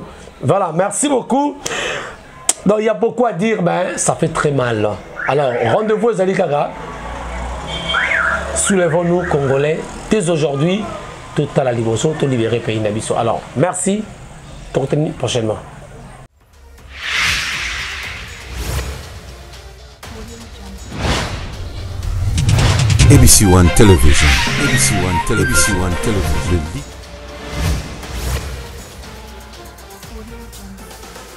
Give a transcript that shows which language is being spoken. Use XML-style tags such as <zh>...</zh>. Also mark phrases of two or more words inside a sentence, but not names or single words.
<fr>Voilà, merci beaucoup. Donc il y a beaucoup à dire, ben ça fait très mal. Alors rendez-vous aux Alikara. Soulevons-nous Congolais dès aujourd'hui. Tout à la libération, tout libérer pays Nabiso. Alors merci. Pour retenir prochainement. ABC One Television. ABC One Television. ABC One Television.</fr>